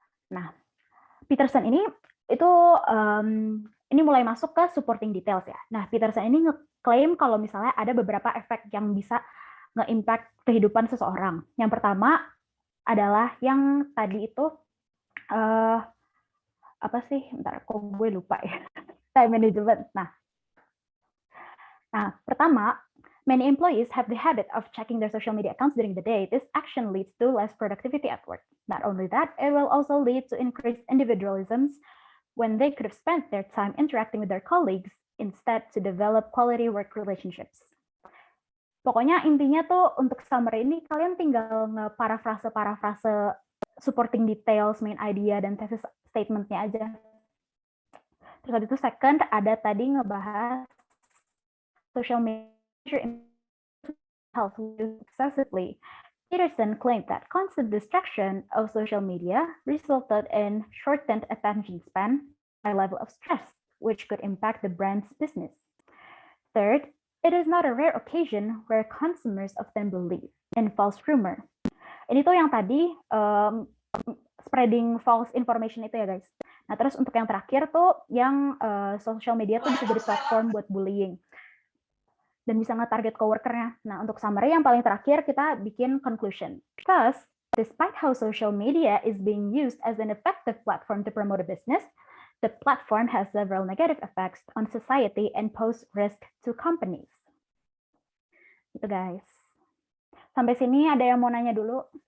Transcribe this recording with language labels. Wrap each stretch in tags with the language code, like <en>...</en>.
<id>Nah, Peterson ini itu ini mulai masuk ke supporting details ya. Nah, Peterson ini ngeklaim kalau misalnya ada beberapa efek yang bisa nge-impact kehidupan seseorang. Yang pertama adalah yang tadi itu apa sih? Bentar, kok gue lupa ya. Time management. Nah, pertama,</id> <en>many employees have the habit of checking their social media accounts during the day. This action leads to less productivity at work. Not only that, it will also lead to increased individualisms when they could have spent their time interacting with their colleagues instead to develop quality work relationships.</en> <id>Pokoknya intinya tuh untuk summary ini kalian tinggal nge-paraphrase</id> <en>supporting details, main idea,</en> <id>dan thesis statement-nya aja. Terus habis itu second, ada tadi ngebahas</id> <en>social media health excessively. Peterson claimed that constant distraction of social media resulted in shortened attention span, high level of stress, which could impact the brand's business. Third, it is not a rare occasion where consumers often believe in false rumor.</en> <id>Ini tuh yang tadi</id> <en>spreading false information</en> <id>itu ya guys. Nah terus untuk yang terakhir tuh yang social media tuh bisa jadi platform buat bullying dan bisa nge-target coworkernya. Nah untuk summary yang paling terakhir kita bikin conclusion.</id> <en>Thus, despite how social media is being used as an effective platform to promote a business, the platform has several negative effects on society and pose risk to companies.</en> <id>Itu guys. Sampai sini ada yang mau nanya dulu?</id>